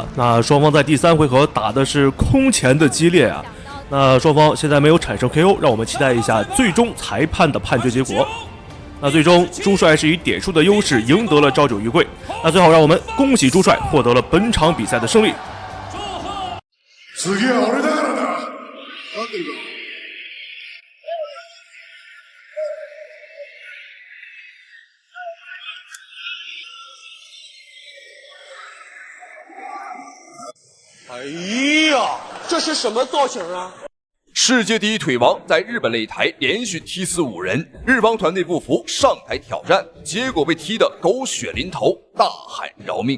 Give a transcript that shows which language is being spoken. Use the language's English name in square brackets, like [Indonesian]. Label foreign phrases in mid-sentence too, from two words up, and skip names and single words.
[Chinese] 那双方在第3回合打的是空前的激烈啊。那双方现在没有产生 KO， 让我们期待一下最终裁判的判决结果。那最终朱帅是以点数的优势赢得了朝九玉桂。那最后让我们恭喜朱帅获得了本场比赛的胜利。 [Japanese] 次は俺だからな。待ってるか。 [Chinese] 哎呀，这是什么造型啊？世界第一腿王在日本擂台连续踢死5人，日方团队不服上台挑战，结果被踢得狗血淋头，大喊饶命。